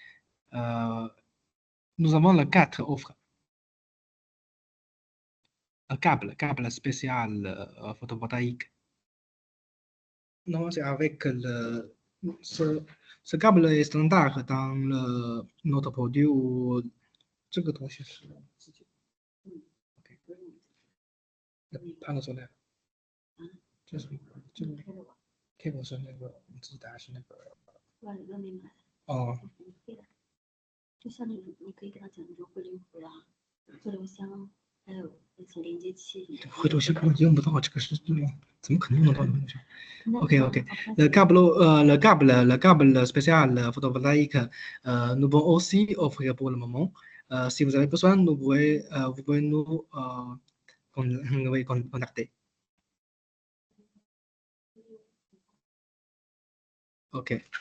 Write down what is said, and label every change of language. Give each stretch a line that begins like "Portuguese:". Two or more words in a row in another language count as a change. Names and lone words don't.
French: Nous avons les 4 offres. Un câble spécial photovoltaïque. Non, c'est avec ce câble est standard dans notre produit ou
Chinese: 这个东西是自己
French: OK， panel solaire，
Chinese: 这个 cable 是那个我们自己打是那个哦。就像那种，你可以给他讲那种汇流壶啊、做流箱，还有那些连接器。汇流箱根本用不到，这个是怎么可能用得到呢 ？
English: OK OK.
French: Le câble spécial photovoltaïque, nous pouvons aussi offrir pour le moment. Si vous avez besoin, vous pouvez nous contacter. OK.